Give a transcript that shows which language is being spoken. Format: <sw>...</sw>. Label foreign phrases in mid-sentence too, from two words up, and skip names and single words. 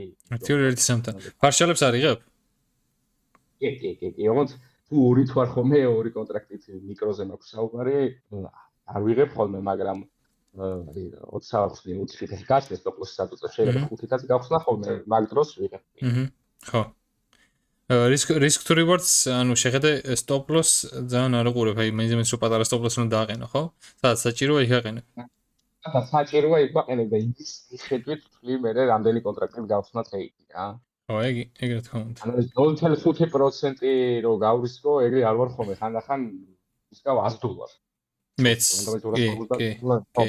<ka>ერთი სამთან. ფარშალებს არიღებ? კი, ოღონდ თუ ორი თუ არ ხოლმე ორი კონტრაქტით მიკროზე მაქვს საუბარი, არ ვიღებ ხოლმე, მაგრამ 20-20 გაჩნდეს სტოპ-ლოსი სადაც შეიძლება 5-ით გავხსნა ხოლმე მაგ დროს ვიღებ. ხო.</ka> <en>risk to rewards,</en> <ka>ანუ შეხედე stop-loss ძალიან არ უყურებ, აი მაინც რომ პატარა stop-loss უნდა დააყენო, ხო? სადაც საჭიროა იქ აყენე. და საჭიროა იქ აყენე და ის მიხედვით თვლი მე რამდენი კონტრაქტით გავხსნა ტრეიდი რა. ხო, ეგრე თქო უნდა. ანუ 0.5% რო გავრისკო, ეგრე არ ვარ ხოლმე, ხანდახან ისკავ $100. მეც. კი.</ka>